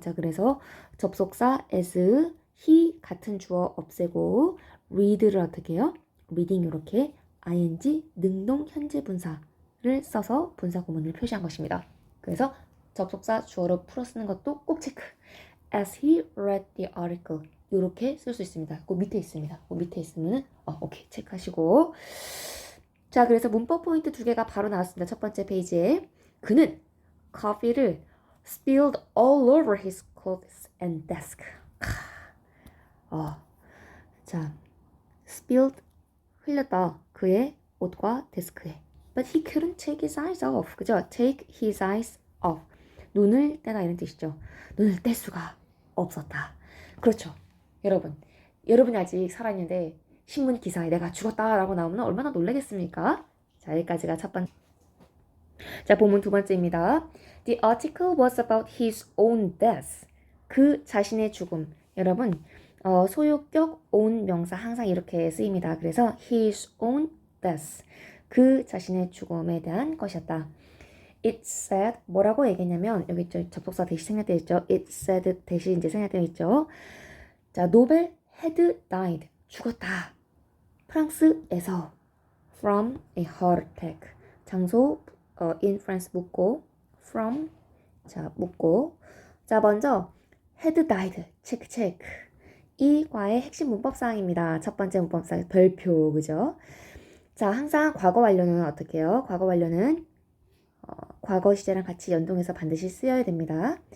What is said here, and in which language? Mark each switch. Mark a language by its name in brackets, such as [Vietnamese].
[Korean] 자, 그래서 접속사 as he 같은 주어 없애고 read를 어떻게 해요? reading 이렇게 ing 능동 현재 분사를 써서 분사 구문을 표시한 것입니다. 그래서 접속사 주어로 풀어 쓰는 것도 꼭 체크. [English] As he read the article [Korean] 이렇게 쓸 수 있습니다. 그 밑에 있습니다. 그 밑에 있으면 오케이 체크하시고. 자, 그래서 문법 포인트 두 개가 바로 나왔습니다. 첫 번째 페이지에 그는 커피를 [English] spilled all over his clothes and desk. [Korean] 자, spilled 흘렸다. 그의 옷과 데스크에. [English] But he couldn't take his eyes off. [Korean] 그죠? [English] Take his eyes off. [Korean] 눈을 떼다 이런 뜻이죠. 눈을 뗄 수가 없었다. 그렇죠. 여러분이 아직 살아있는데 신문 기사에 내가 죽었다라고 나오면 얼마나 놀라겠습니까? 자, 여기까지가 첫 번째. 자, 본문 두 번째입니다. [English] The article was about his own death. [Korean] 그 자신의 죽음. 여러분, 소유격 own 명사 항상 이렇게 쓰입니다. 그래서 [English] his own death. [Korean] 그 자신의 죽음에 대한 것이었다. [English] It said [Korean] 뭐라고 얘기했냐면 여기 접속사 대시 생략되어 있죠. [English] It said [Korean] 대시 이제 생략되어 있죠. 자, 노벨 had died 죽었다. 프랑스에서 [English] from a heart attack. [Korean] 장소 [English] in France [Korean] 묻고 from 자 묻고 자 먼저 had died 체크. 이 과의 핵심 문법 사항입니다. 첫 번째 문법 사항 별표 그죠? 자, 항상 과거 완료는 어떻게 해요? 과거 완료는 과거 시제랑 같이 연동해서 반드시 쓰여야 됩니다.